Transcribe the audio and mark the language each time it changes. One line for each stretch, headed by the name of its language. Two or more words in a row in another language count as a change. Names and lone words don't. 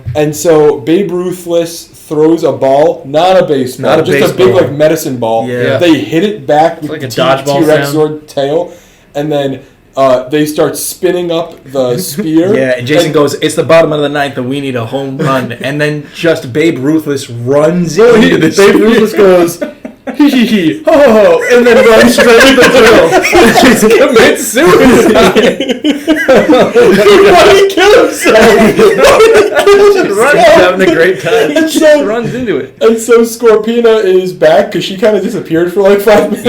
English: And so Babe Ruthless throws a ball, not a baseball, just a big like medicine ball. Yeah. They hit it back with like the a dodgeball T-Rex Zord tail, and then they start spinning up the spear. And Jason goes, "It's the bottom of the ninth, and we need a home run." And then just Babe Ruthless runs into the Babe Ruthless goes, "Hee hee hee, ho ho ho," and then runs straight to the drill. Jason commits suicide. Why did he kill himself? He's having a great time. And so, runs into it. And so Scorpina is back because she kind of disappeared for like 5 minutes.